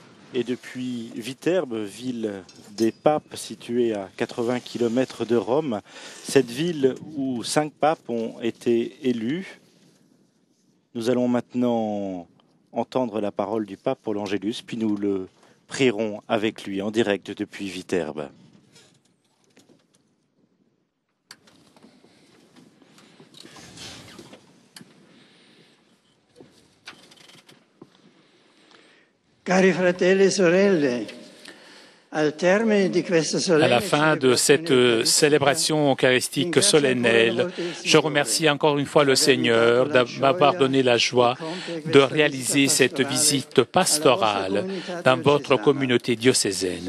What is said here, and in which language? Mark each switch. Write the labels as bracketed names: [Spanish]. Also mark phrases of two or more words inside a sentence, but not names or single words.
[French] Et depuis Viterbe, ville des papes située à 80 km de Rome, cette ville où 5 papes ont été élus, nous allons maintenant entendre la parole du pape pour l'Angélus, puis nous le prierons avec lui en direct depuis Viterbe. [Italian] Cari fratelli e sorelle, [French] à la fin de cette célébration eucharistique solennelle, je remercie encore une fois le Seigneur de m'avoir donné la joie de réaliser cette visite pastorale dans votre communauté diocésaine.